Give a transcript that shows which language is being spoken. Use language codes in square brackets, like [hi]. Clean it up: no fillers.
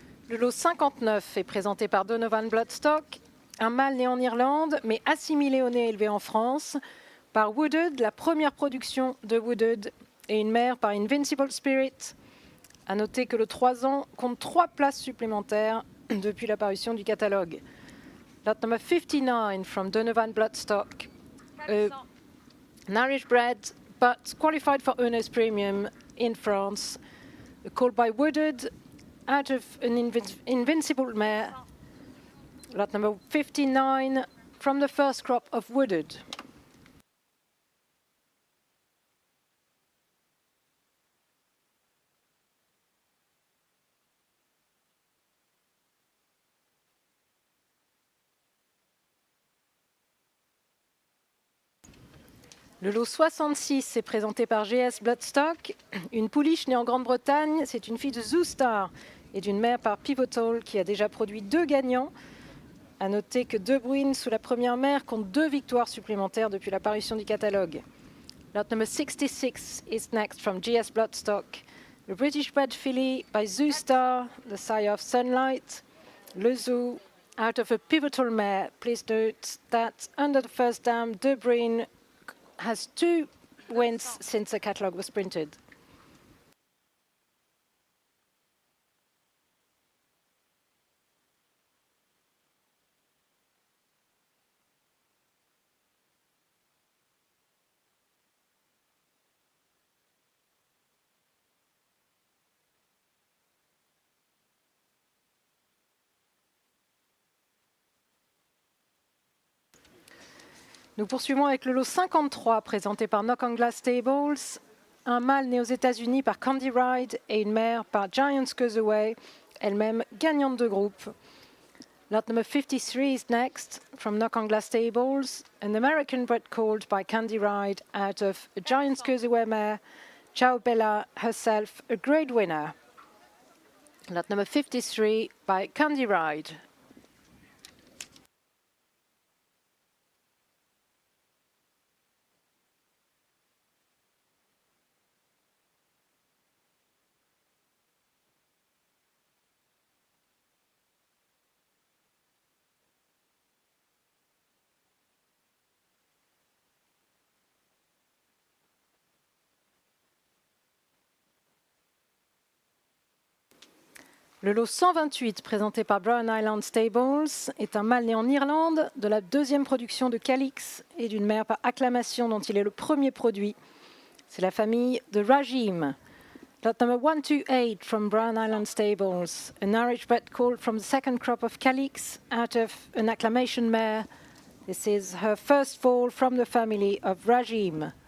[fr] Le lot 59 est présenté par Donovan Bloodstock, un mâle né en Irlande, mais assimilé au nez élevé en France, par Wooded, la première production de Wooded, et une mère par Invincible Spirit. À noter que le 3 ans compte 3 places supplémentaires depuis l'apparition du catalogue. [en] Lot number 59 from Donovan Bloodstock, 400. an Irish bred, but qualified for owner's premium in France, called by Wooded, out of an invincible mare. Lot number 59 from the first crop of Wooded. [fr] Le lot 66 est présenté par GS Bloodstock. Une pouliche née en Grande-Bretagne, c'est une fille de Zoo Star et d'une mère par Pivotal qui a déjà produit 2 gagnants. À noter que De Bruyne, sous la première mère, compte 2 victoires supplémentaires depuis l'apparition du catalogue. [en] Lot number 66 is next from GS Bloodstock. The British bred filly by Zoo Star, the sire of Sunlight. Le Zoo, out of a Pivotal mare. Please note that under the first dam, De Bruyne has 2 wins since the catalogue was printed. [fr] Nous poursuivons avec le lot 53 présenté par Knock on Glass Stables. Un mâle né aux États-Unis par Candy Ride et une mère par Giants Goes Away, elle-même gagnante de groupe. [en] Lot number 53 is next from Knock on Glass Stables, an American bred called by Candy Ride out of a Giants Goes Away mare, Ciao Bella, herself a grade winner. Lot number 53 by Candy Ride. [fr] Le lot 128, présenté par Brown Island Stables, est un mâle né en Irlande, de la deuxième production de Calix et d'une mère par acclamation dont il est le premier produit. C'est la famille de Rajim. [en] Lot number 128 from Brown Island Stables, an Irish bred colt from the second crop of Calix out of an acclamation mare. This is her first foal from the family of Rajim.